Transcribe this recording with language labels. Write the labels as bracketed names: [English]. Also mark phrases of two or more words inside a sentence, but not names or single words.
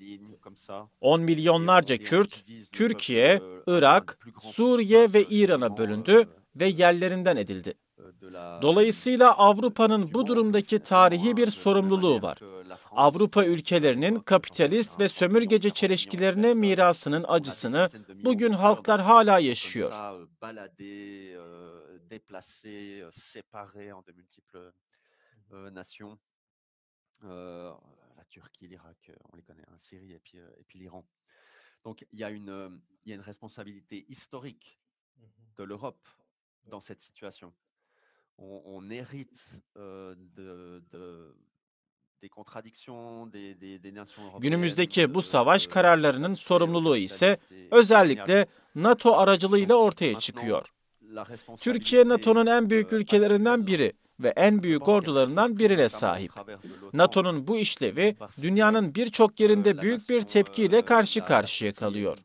[Turkish] 10 milyonlarca Kürt, Türkiye, Irak, Suriye ve İran'a bölündü ve yerlerinden edildi. Dolayısıyla Avrupa'nın bu durumdaki tarihi bir sorumluluğu var. Avrupa ülkelerinin kapitalist ve sömürgeci çelişkilerine mirasının acısını bugün halklar hala yaşıyor. [French] La Turquie, l'Irak, on les connaît, hein, Syrie et puis l'Iran. Donc il y a une responsabilité historique de l'Europe dans cette situation. On hérite des contradictions des nations européennes. [Turkish] Günümüzdeki bu savaş kararlarının sorumluluğu ise özellikle NATO aracılığıyla ortaya çıkıyor. Türkiye NATO'nun en büyük ülkelerinden biri ve en büyük ordularından birine sahip. NATO'nun bu işlevi dünyanın birçok yerinde büyük bir tepkiyle karşı karşıya kalıyor.